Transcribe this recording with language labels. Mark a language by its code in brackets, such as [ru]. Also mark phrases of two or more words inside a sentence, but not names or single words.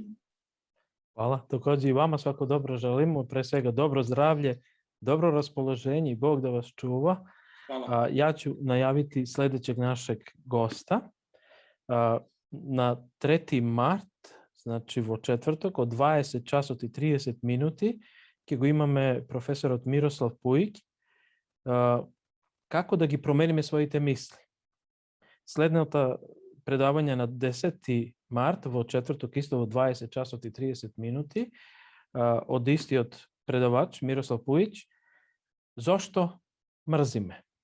[sr] Hvala, takođe i vama svako dobro želimo, pre svega dobro zdravlje, dobro raspoloženje i Bog da vas čuva. Hvala. Ja ću najaviti sledećeg našeg gosta. [mk] Na 3. mart, znači vo četvrtok, od 20 časот и 30 минути, ќе го имаме професорот Мирослав Пуик, како да ги промениме своите мисли. Следната предавање на 10. март, во четврток, исто во 20 часот и 30 минути, од истиот предавач Мирослав Пуич, зошто мрзиме.